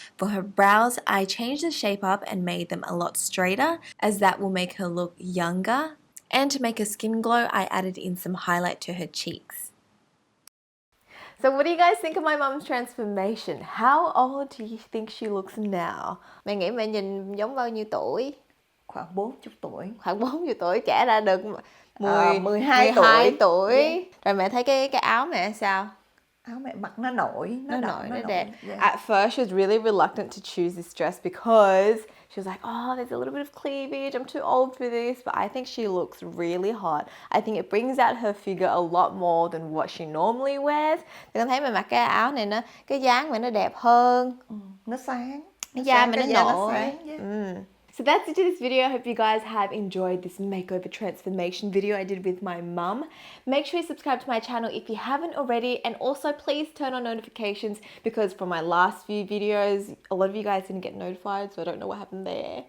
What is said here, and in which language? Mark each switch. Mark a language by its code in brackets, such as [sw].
[en] For her brows, I changed the shape up and made them a lot straighter, as that will make her look younger. And to make her skin glow, I added in some highlight to her cheeks. So what do you guys think of my mum's transformation? How old do you think she looks now? [vi] Mẹ nghĩ mẹ nhìn giống bao nhiêu tuổi? Khoảng 40 tuổi. Khoảng 40 tuổi, trẻ ra được 12 tuổi. Rồi mẹ thấy cái áo mẹ sao? Áo mẹ mặc nó nổi, nó đẹp. Yeah. [en] At first she was really reluctant to choose this dress because she was like, oh, there's a little bit of cleavage, I'm too old for this. But I think she looks really hot. I think it brings out her figure a lot more than what she normally wears. [vi] Thì con thấy mẹ mặc cái áo này nó, cái dáng mẹ nó đẹp hơn. Nó sáng. Cái da mẹ nó nổi. Yeah. [en] So that's it to this video. I hope you guys have enjoyed this makeover transformation video I did with my mum. Make sure you subscribe to my channel if you haven't already, and also please turn on notifications because from my last few videos, a lot of you guys didn't get notified, so I don't know what happened there.